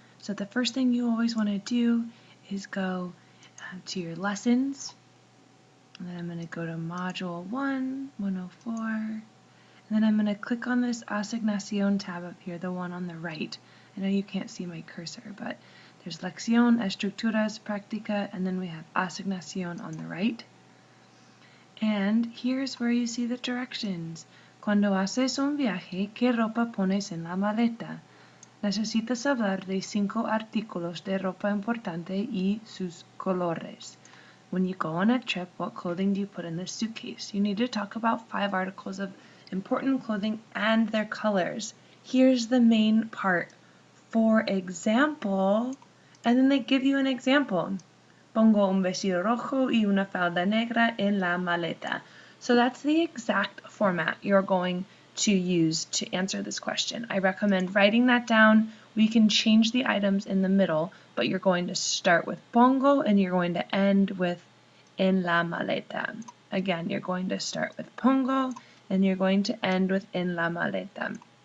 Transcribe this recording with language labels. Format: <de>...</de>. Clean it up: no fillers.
<en>So the first thing you always want to do is go to your lessons, and then I'm going to go to Module 1, 104, and then I'm going to click on this Asignación tab up here, the one on the right. I know you can't see my cursor, but there's Lección, Estructuras, Práctica, and then we have Asignación on the right. And here's where you see the directions.</en> <es>Cuando haces un viaje, ¿qué ropa pones en la maleta? Necesitas hablar de 5 artículos de ropa importante y sus colores.</es> <en>When you go on a trip, what clothing do you put in the suitcase? You need to talk about 5 articles of important clothing and their colors. Here's the main part. For example, and then they give you an example.</en> <es>Pongo un vestido rojo y una falda negra en la maleta.</es> <en>So that's the exact format you're going to use to answer this question. I recommend writing that down. We can change the items in the middle, but you're going to start with pongo and you're going to end with</en> <es>en la maleta.</es> <en>Again, you're going to start with pongo and you're going to end with</en> <es>en la maleta.</es>